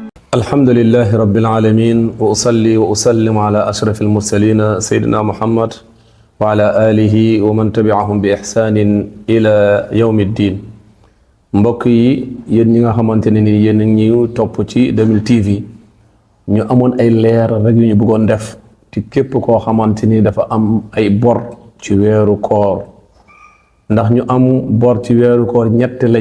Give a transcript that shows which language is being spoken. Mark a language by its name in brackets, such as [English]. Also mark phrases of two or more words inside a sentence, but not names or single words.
[Arabic] الحمد لله رب العالمين وأصلي وأسلم على أشرف المرسلين سيدنا محمد وعلى آله ومن تبعهم بإحسان إلى يوم الدين. [Wolof] mbokk yi yéen ñi nga xamante ne ni yéen ñu topp ci 2000 TV ñu amoon ay leer rek yu ñu bëggoon def ci képp koo xamante ni dafa am ay bor ci weeru koor ndax ñu am bor ci weeru koor ñett lañ.